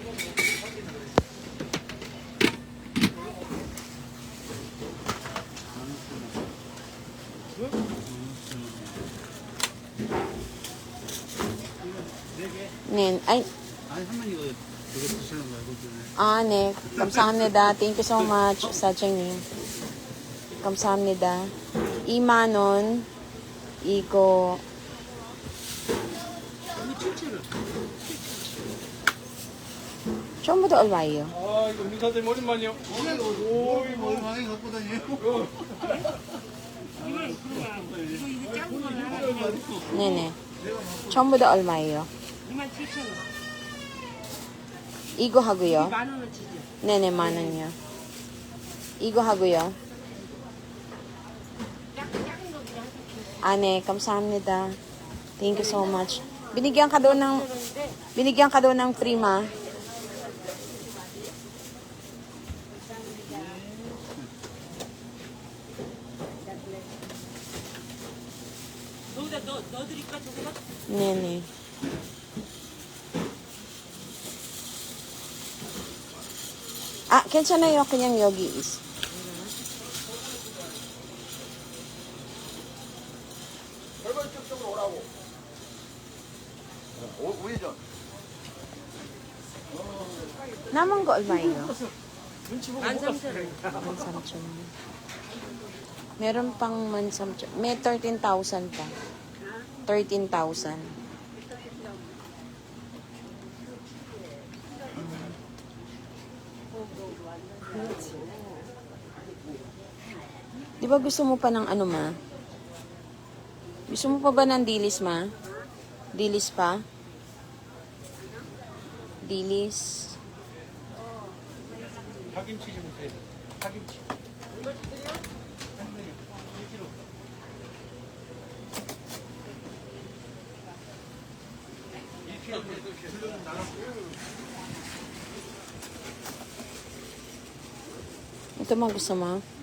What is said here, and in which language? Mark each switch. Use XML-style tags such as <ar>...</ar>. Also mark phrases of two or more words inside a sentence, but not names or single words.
<ko>네, ay, 아니 할머니 이거 드시는 거 알고 있네. 네. 감사합니다.</ko> <en>Thank you so much,</en> <ko>사장님. 감사합니다. 2만 원, 이거, 전부 다 얼마예요? 아, 이거 민사님 오랜만이요. 오, 이거 많이 갖고 다녀요. 네네. 전부 다 얼마예요? 27,000원. 이거 하고요. 10,000원어치죠. 네네, 10,000원이요. 이거 하고요. 네, 감사합니다. Thank you so much.</ko> <tl>Binigyan ka doon ng free, ma.</tl> <ko>여기다 넣어드릴까, 저거? 네네. 괜찮아요. 그냥 여기 있어. 우회전. 남은 거 얼마예요? 13,000원. 13,000.</ko> <tl>Meron pang 13,000. May 13,000 pa. 13,000. Di ba gusto mo pa ng ano, ma? Gusto mo pa ba ng dilis, ma? Dilis pa? Dilis.</tl> <ko>파김치 좀 주세요. 파김치.</ko> <tl>Ito mga gusto mo?</tl>